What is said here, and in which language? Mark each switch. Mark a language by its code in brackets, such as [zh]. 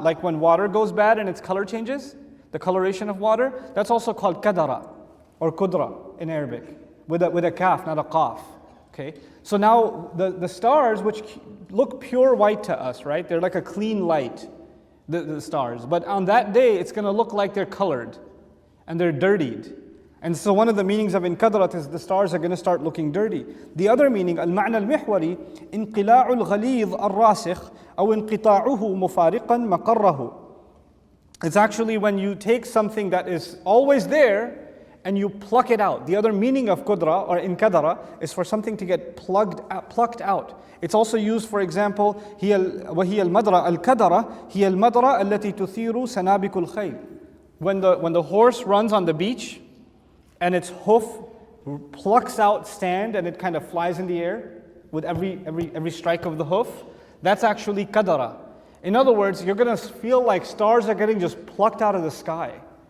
[en] Like when water goes bad and its color changes, the coloration of water, that's also called kadara or kudra in Arabic, with a kaf, not a qaf. Okay? So now the stars, which look pure white to us, right? They're like a clean light, the stars. But on that day, it's going to look like they're colored and they're dirtied. And so one of the meanings of inqadarat is the stars are going to start looking dirty. The other meaning, [ar] al-ma'na al-mihwari, انقلاع الغليظ الراسخ أو انقطاعه مفارقا مقره. [en] It's actually when you take something that is always there and you pluck it out. The other meaning of kudra or inkadara is for something to get plucked out. It's also used, for example, [ar] وهي المدرة الكدرة هي المدرة التي تثير سنابك الخيل. [en] When the horse runs on the beach, and its hoof plucks out sand and it kind of flies in the air with every strike of the hoof. That's actually kadara. In other words, you're going to feel like stars are getting just plucked out of the sky.